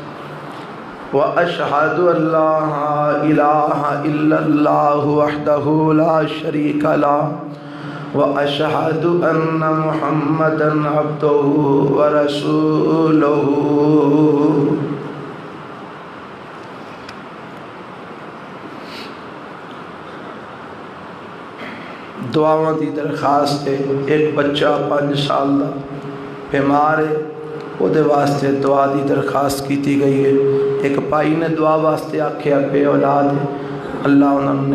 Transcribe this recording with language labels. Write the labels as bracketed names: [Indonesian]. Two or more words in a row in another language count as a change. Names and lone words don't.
[Arabic] وأشهد أن لا إله إلا الله وحده لا شريك له وأشهد أن محمدا عبده ورسوله۔ [Punjabi] دعاواں دی درخواست ہے۔ ایک بچہ 5 سال دا بیمار ہے، وہ دے واسطے دعا دی درخواست کیتی گئی ہے۔ ایک بھائی نے دعا واسطے آکھیا بے اولاد ہے، اللہ انہوں نے